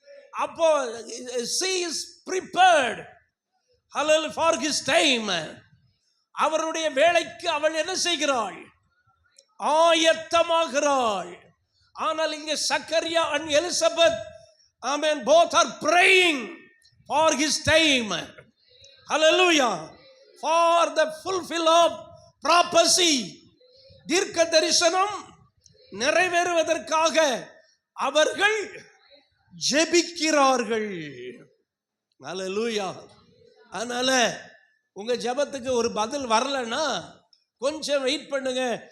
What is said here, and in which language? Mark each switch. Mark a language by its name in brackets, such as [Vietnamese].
[English] அப்போ she is prepared. Hallelujah, for his time. [Tamil] அவருடைய வேளைக்கு அவள் என்ன செய்கிறாள்? ஆயத்தமாகிறாள். ஆனால் இங்கே [English] சக்கரியா and Elizabeth, amen, both are praying for his time. Hallelujah. For the fulfill of prophecy. [Tamil] தீர்க்க தரிசனம் நிறைவேறுவதற்காக அவர்கள் ஜெபிக்கிறார்கள். ஹல்லேலூயா. அதனால உங்க ஜெபத்துக்கு ஒரு பதில் வரலன்னா கொஞ்சம் வெயிட் பண்ணுங்க.